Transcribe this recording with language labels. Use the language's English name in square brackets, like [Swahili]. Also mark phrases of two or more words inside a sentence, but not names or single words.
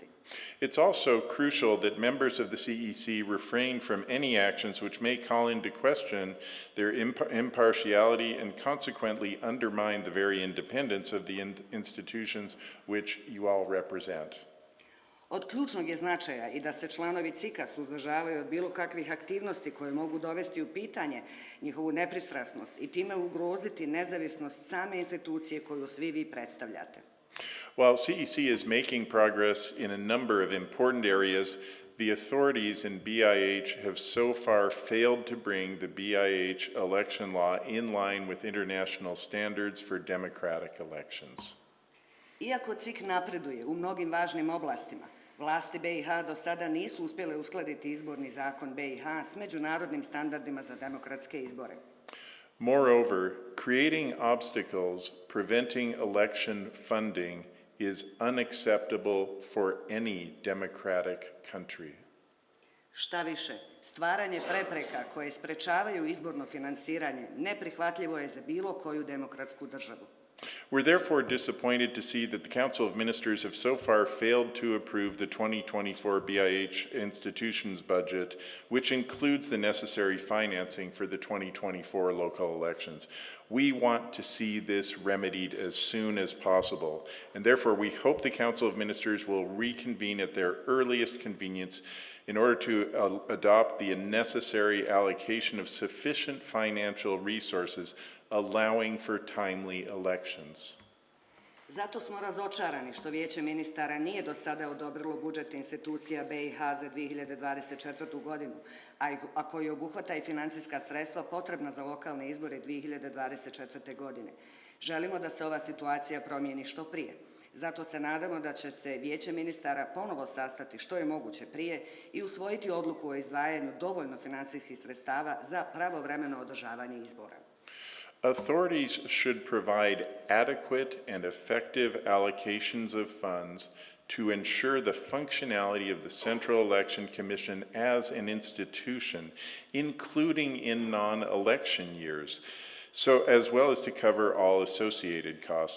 [English] It's also crucial that members of the CEC refrain from any actions which may call into question their impartiality and consequently undermine the very independence of the institutions which you all represent. [Bosnian] Od ključnog je značaja i da se članovi CIK-a suzdržavaju od bilo kakvih aktivnosti koje mogu dovesti u pitanje njihovu nepristrasnost i time ugroziti nezavisnost same institucije koju svi vi predstavljate. [English] While CEC is making progress in a number of important areas, the authorities in BIH have so far failed to bring the BIH election law in line with international standards for democratic elections. [Bosnian] Iako CIK napreduje u mnogim važnim oblastima, vlasti BiH do sada nisu uspjele uskladiti izborni zakon BiH s međunarodnim standardima za demokratske izbore. [English] Moreover, creating obstacles preventing election funding is unacceptable for any democratic country. [Bosnian] Šta više, stvaranje prepreka koje sprečavaju izborno finansiranje neprihvatljivo je za bilo koju demokratsku državu. [English] We're therefore disappointed to see that the Council of Ministers have so far failed to approve the 2024 BIH institutions budget, which includes the necessary financing for the 2024 local elections. We want to see this remedied as soon as possible, and therefore we hope the Council of Ministers will reconvene at their earliest convenience in order to adopt the necessary allocation of sufficient financial resources allowing for timely elections. [Bosnian] Zato smo razočarani što Vijeće ministara nije do sada odobrilo budžet institucija BiH za 2024. godinu, a koji obuhvata i financijska sredstva potrebna za lokalne izbore 2024. godine. Želimo da se ova situacija promijeni što prije. Zato se nadamo da će se Vijeće ministara ponovo sastati što je moguće prije i usvojiti odluku o izdvajanju dovoljno finansijskih sredstava za pravovremeno održavanje izbora. [English] Authorities should provide adequate and effective allocations of funds to ensure the functionality of the Central Election Commission as an institution, including in non-election years, so as well as to cover all associated costs.